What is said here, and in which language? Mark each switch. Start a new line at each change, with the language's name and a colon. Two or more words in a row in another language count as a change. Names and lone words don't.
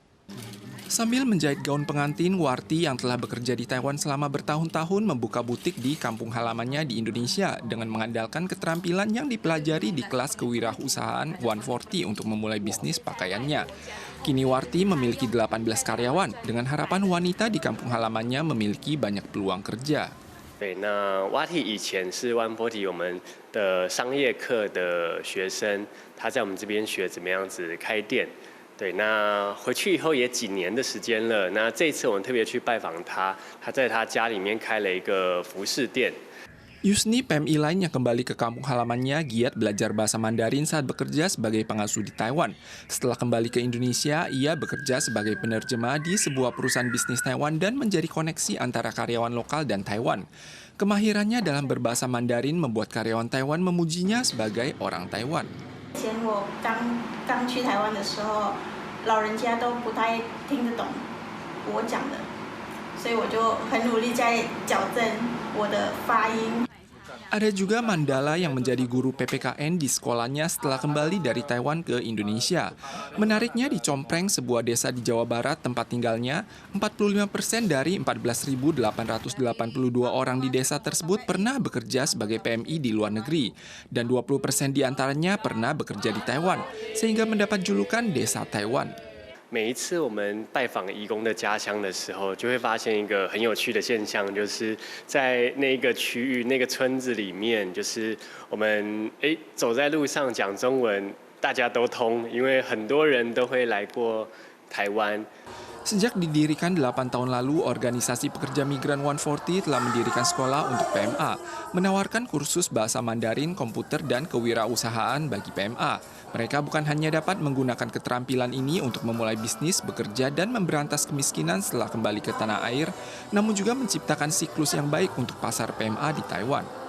Indonesian: Sambil menjahit gaun pengantin, Warti yang telah bekerja di Taiwan selama bertahun-tahun membuka butik di kampung halamannya di Indonesia dengan mengandalkan keterampilan yang dipelajari di kelas kewirausahaan 140 untuk memulai bisnis pakaiannya. Kini Warti memiliki 18 karyawan dengan harapan wanita di kampung halamannya memiliki banyak peluang kerja.
Chinese: 对，那 Wati 以前是140我们的商业课的学生，他在我们这边学怎么样子开店。对，那回去以后也几年的时间了。那这一次我们特别去拜访他，他在他家里面开了一个服饰店。
Indonesian: Yusni, PMI lain yang kembali ke kampung halamannya, giat belajar bahasa Mandarin saat bekerja sebagai pengasuh di Taiwan. Setelah kembali ke Indonesia, ia bekerja sebagai penerjemah di sebuah perusahaan bisnis Taiwan dan menjadi koneksi antara karyawan lokal dan Taiwan. Kemahirannya dalam berbahasa Mandarin membuat karyawan Taiwan memujinya sebagai orang Taiwan.
Chinese: 以前我刚去台湾的时候，老人家都不太听得懂我讲的，所以我就很努力在矫正我的发音。
Indonesian: Ada juga Mandala yang menjadi guru PPKN di sekolahnya setelah kembali dari Taiwan ke Indonesia. Menariknya di Compreng, sebuah desa di Jawa Barat tempat tinggalnya, 45% dari 14.882 orang di desa tersebut pernah bekerja sebagai PMI di luar negeri. Dan 20% diantaranya pernah bekerja di Taiwan, sehingga mendapat julukan Desa Taiwan.
Chinese: 每一次我们拜访移工的家乡的时候，就会发现一个很有趣的现象，就是在那个区域、那个村子里面，就是我们走在路上讲中文，大家都通，因为很多人都会来过台湾。
Indonesian: Sejak didirikan 8 tahun lalu, organisasi pekerja migran 140 telah mendirikan sekolah untuk PMA, menawarkan kursus bahasa Mandarin, komputer, dan kewirausahaan bagi PMA. Mereka bukan hanya dapat menggunakan keterampilan ini untuk memulai bisnis, bekerja, dan memberantas kemiskinan setelah kembali ke tanah air, namun juga menciptakan siklus yang baik untuk pasar PMA di Taiwan.